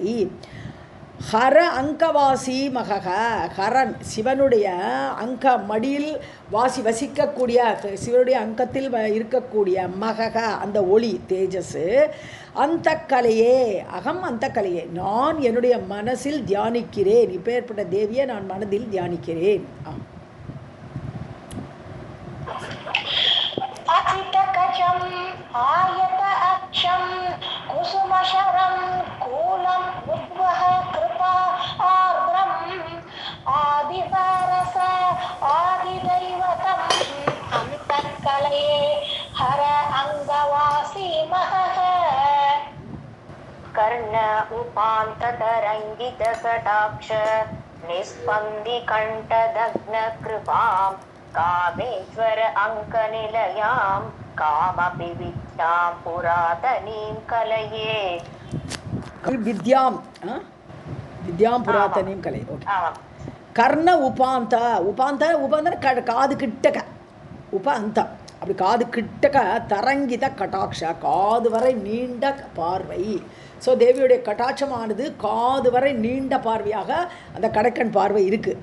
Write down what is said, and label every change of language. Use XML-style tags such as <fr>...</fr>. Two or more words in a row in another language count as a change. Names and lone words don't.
<sa>हर अङ्गवासि महः,</sa> <ta>ஹரன் சிவனுடைய அங்க மடியில் வசிக்கக்கூடிய, சிவனுடைய அங்கத்தில் இருக்கக்கூடிய மகக அந்த ஒளி தேஜஸ். அந்த கலையே அகம், அந்த கலையே நான் என்னுடைய மனசில் தியானிக்கிறேன். இப்பேற்பட்ட தேவியை நான் மனதில் தியானிக்கிறேன்.</ta> <sa>असितकचम् आयत अक्षं कुसुमशरं कूलम् उद्वह कृपा आर्द्रम् आदिवारस आदिदैवतम् अन्तःकलये हर अङ्गवासी महः. कर्ण उपान्ततरङ्गित कटाक्ष निस्पन्दिकण्ठदग्न कृपाम् कामेश्वर अङ्कनिलयां कामपि विद्यां पुरातनीं कलये.</sa> <ta>வித்யாம் புராத்தனையும் கலை. ஓகே.</ta> <sa>कर्ण उपान्त,</sa> <ta>உபாந்தன காது கிட்டக்க, உபாந்தம் அப்படி காது கிட்டக்க,</ta> <sa>तरङ्गित कटाक्ष</sa> <ta>காது வரை நீண்ட பார்வை. ஸோ தேவியுடைய கட்டாட்சமானது காது வரை நீண்ட பார்வையாக அந்த கடைக்கண் பார்வை இருக்குது.</ta>